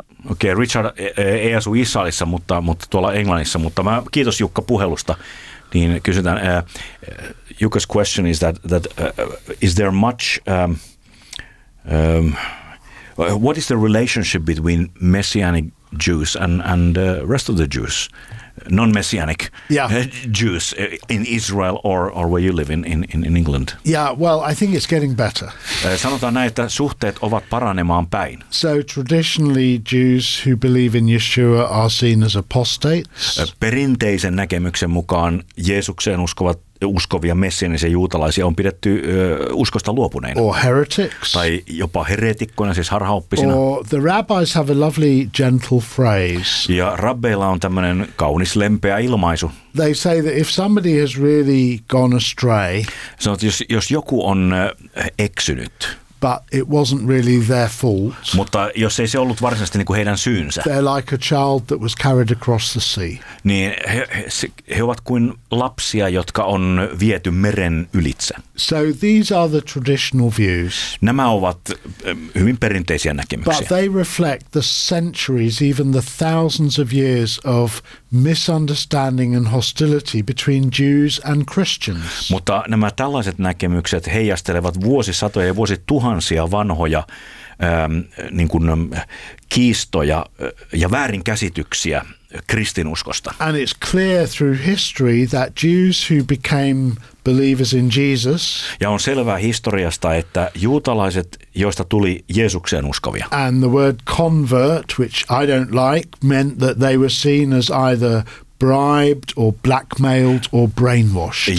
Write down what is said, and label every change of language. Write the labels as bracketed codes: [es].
[fi] Okei, Richard ei asu Israelissa, mutta tuolla Englannissa, mutta mä kiitos Jukka puhelusta. Niin kysytään, [en] Jukka's question is that is there much what is the relationship between messianic Jews and rest of the Jews, non-messianic Jews in Israel or where you live in England? Yeah, well, I think it's getting better. [fi] Sanotaan näin, että suhteet ovat paranemaan päin. [en] So traditionally, Jews who believe in Yeshua are seen as apostates. [fi] Perinteisen näkemyksen mukaan Jeesukseen uskovia messianisia juutalaisia on pidetty uskosta luopuneina. [en] Or heretics. [fi] Tai jopa heretikkoina, siis harhaoppisina. [en] Or the rabbis have a lovely gentle phrase. [fi] Ja rabbeilla on tämmöinen kaunis lempeä ilmaisu. [en] They say that if somebody has really gone astray. [fi] Sanoit, jos joku on eksynyt. [en] But it wasn't really their fault. [fi] Mutta jos ei se ollut varsinaisesti niin kuin heidän syynsä. [en] They're like a child that was carried across the sea. [fi] Niin he ovat kuin lapsia, jotka on viety meren ylitse. [en] So these are the traditional views. [fi] Nämä ovat hyvin perinteisiä näkemyksiä. [en] But they reflect the centuries, even the thousands of years of misunderstanding and hostility between Jews and Christians. [fi] Mutta nämä tällaiset näkemykset heijastelevat vuosisatoja ja vuosituhansia vanhoja niin kuin kiistoja ja väärinkäsityksiä kristinuskosta. [en] And it's clear through history that Jews who became believers in Jesus. [fi] Ja on selvää historiasta, että juutalaiset, joista tuli Jeesukseen uskovia. [en] And the word convert, which I don't like, meant that they were seen as either bribed or blackmailed or brainwashed.